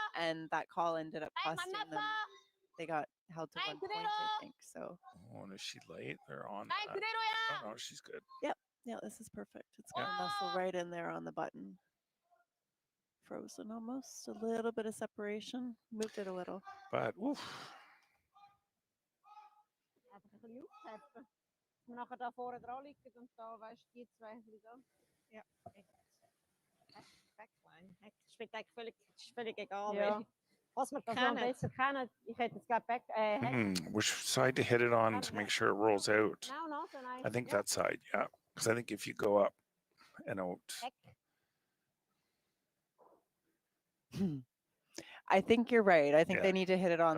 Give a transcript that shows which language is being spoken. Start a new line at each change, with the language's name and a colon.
English: And that call ended up costing them. They got held to 1 point, I think. So. Oh, and is she late? They're on. Oh no, she's good. Yep. Yeah, this is perfect. It's gonna muscle right in there on the button. Frozen almost. A little bit of separation. Moved it a little. But oof.
German: Wir nachher da vorne dran liegen und da, weißt du, die zwei da. Ja. Backline. Das spielt eigentlich völlig egal. Ja. Was wir kennen. Besser kennen. Ich hätte jetzt gerade
English: Which side to hit it on to make sure it rolls out? No, I think that side, yeah. Because I think if you go up and out. I think you're right. I think Yeah. they need to hit it on